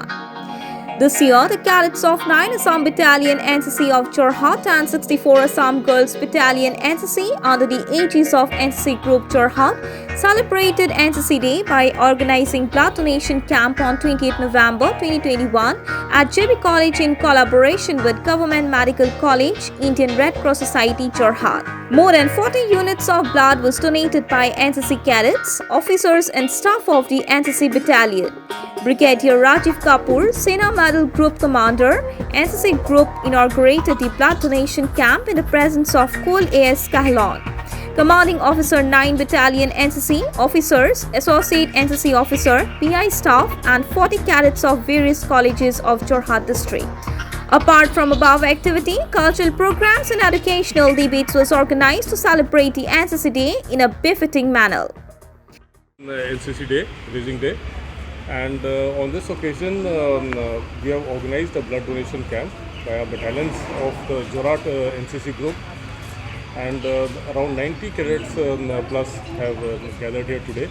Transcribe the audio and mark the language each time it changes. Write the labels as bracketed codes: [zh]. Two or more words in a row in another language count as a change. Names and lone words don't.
[en] This year, the cadets of 9 Assam Battalion NCC of Jorhat and 64 Assam Girls Battalion NCC under the aegis of NCC Group Jorhat celebrated NCC Day by organizing blood donation camp on 28 November 2021 at JB College in collaboration with Government Medical College, Indian Red Cross Society, Jorhat. More than 40 units of blood was donated by NCC cadets, officers and staff of the NCC battalion. Brigadier Rajiv Kapoor, Sena Medal Group Commander, NCC Group inaugurated the blood donation camp in the presence of Col A.S. Kahlon. Commanding Officer 9 Battalion NCC, officers, Associate NCC Officer, PI staff and 40 cadets of various colleges of Jorhat district. Apart from above activity, cultural programs and educational debates was organized to celebrate the NCC Day in a befitting manner. NCC Day, Raising Day, and on this occasion we have organized a blood donation camp by our battalions of the Jorhat NCC group, and around 90 cadets plus have gathered here today.